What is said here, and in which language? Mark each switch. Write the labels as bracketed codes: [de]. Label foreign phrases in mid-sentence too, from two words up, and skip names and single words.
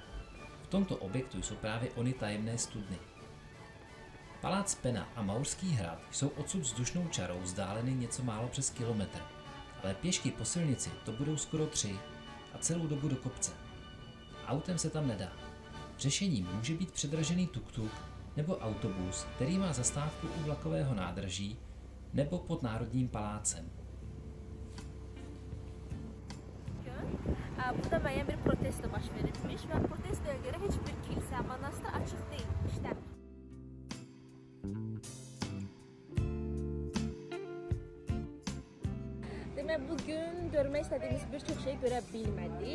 [cs] V tomto objektu jsou právě ony tajemné studny. Palác Pena a Maurský hrad jsou odsud vzdušnou čarou vzdáleny něco málo přes kilometr, ale pěšky po silnici to budou skoro 3 a celou dobu do kopce. Autem se tam nedá. Řešením může být předražený tuk-tuk nebo autobus, který má zastávku u vlakového nádraží nebo pod Národním palácem. [az] Burada müəyyən bir protesto baş verilmiş və protestoya görə heç bir kilsə, monastır açıq deyil, işləmir. Demək, bugün görmək istədiyimiz bir çox şey görə bilmədik.